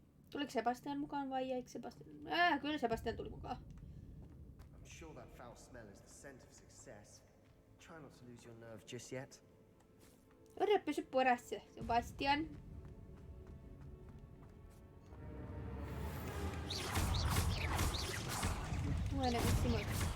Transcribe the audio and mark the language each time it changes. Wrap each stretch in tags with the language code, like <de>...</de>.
<fi>Tuliko Sebastian mukaan vai jäikö Sebastian? Kyllä Sebastian tuli mukaan.</fi> <en>I'm sure that foul smell is the scent of success. Try not to lose your nerve just yet.</en> <fi>Yritä pysy perässä, Sebastian. Mulla enemmän simoita.</fi>